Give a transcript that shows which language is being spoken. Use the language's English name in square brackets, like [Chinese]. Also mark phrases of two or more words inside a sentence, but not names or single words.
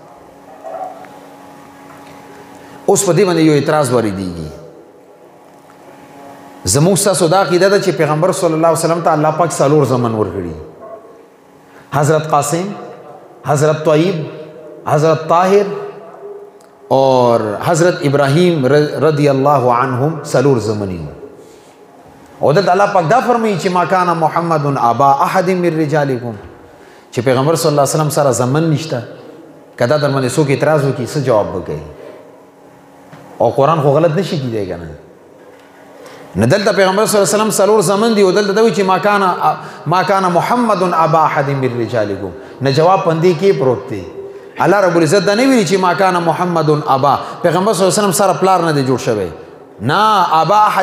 [Pashto] اوس په دې باندې یو اعتراض واردېږي زموږ تاسو دا عقیده ده چې پیغمبر صلی الله علیه وسلم ته الله پاک څلور زمن ورکړي حضرت قاسم حضرت طیب حضرت طاهر اور حضرت ابراہیم رضی اللہ عنہم څلور زمنی او د الله پاک دا فرمایي چې [Arabic] ما کان محمد ابا احد من رجالکم [Pashto] چې پیغمبر صلی الله علیه وسلم سره زمن نشته کدا در باندې څوک اعتراض وکړي څه جواب وکړي او قران خو غلط نشي کیدای کنه نه دلته پیغمبر صلی الله علیه وسلم څلور زمن دی او دلته دوی چې [Arabic] ما کان محمد ابا احد من رجالکم [Pashto] نه جواب پندې کې پروت دی الله رب العزت دا نه ویلي چې [Arabic] ما کان محمد ابا [Pashto] پیغمبر صلی الله علیه وسلم سره پلار نه دی جوړ شوی نه [Arabic] ابا احد